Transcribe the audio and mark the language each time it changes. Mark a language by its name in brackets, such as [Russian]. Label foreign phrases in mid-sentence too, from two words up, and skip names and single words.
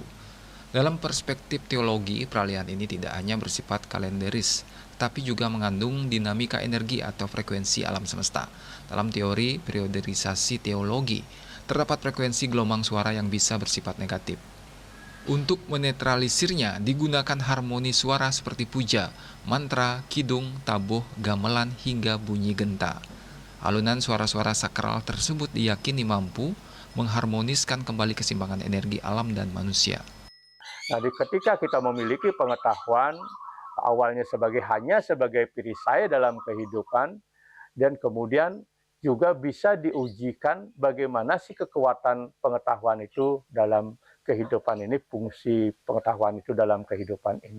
[Indonesian] Dalam perspektif teologi, peralihan ini tidak hanya bersifat kalenderis, tapi juga mengandung dinamika energi atau frekuensi alam semesta. Dalam teori periodisasi teologi, terdapat frekuensi gelombang suara yang bisa bersifat negatif. Untuk menetralisirnya, digunakan harmoni suara seperti puja, mantra, kidung, tabuh, gamelan, hingga bunyi genta. Alunan suara-suara sakral tersebut diyakini mampu mengharmoniskan kembali keseimbangan energi alam dan manusia. Nah, ketika kita memiliki pengetahuan, awalnya hanya sebagai perisai dalam kehidupan, dan kemudian juga bisa diujikan bagaimana sih kekuatan pengetahuan itu dalam kehidupan ini, fungsi pengetahuan itu dalam kehidupan ini.